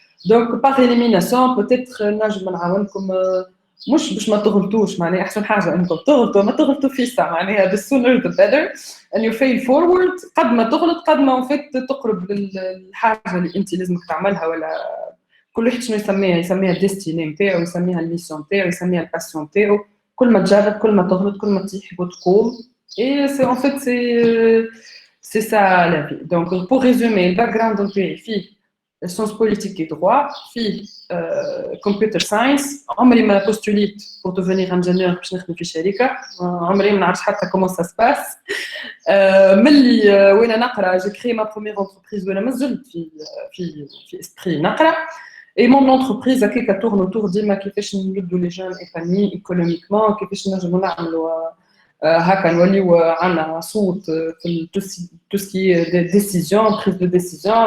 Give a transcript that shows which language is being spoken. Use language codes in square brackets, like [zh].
[ar] دونك باغ إليميناسيون بوتيتر نجم نعاونكم, مش باش ما تغلطوش, معناها احسن حاجه انكم تغلطوا, ما تغلطوا في ساعه, معناها [en] the sooner the better and you fail forward. [ar] قد ما تغلط قد ما فيت تقرب للحاجه اللي انت لازمك تعملها, ولا كل واحد شنو يسميها الديستيني نتاعو, يسميها الميسيون نتاعو, يسميها الباسيون نتاعو. كل ما تجرب كل ما تغلط كل ما تحب وتقوم. [fr] et c'est en fait c'est ça la vie. Donc pour résumer, le background نتاعي فيه sciences politiques et droit, في computer science. [ar] عمري ما [fr] postulé pour devenir ingénieur [ar] باش نخدم في شركه, عمري ما نعرفش حتى [fr] comment ça se passe. [ar] ملي وانا نقرا [fr] j'ai créé ma première entreprise [ar] وانا مازلت في اسبري نقرا. [fr] Et mon entreprise [ar] هكاكا [fr] tourne autour [ar] ديما كيفاش نردوا لي جون ايباني ايكونوميكمون, كيفاش نجموا نعملوا هكا نوليو عندنا صوت في [fr] tout ce qui est des décisions, prise de décision.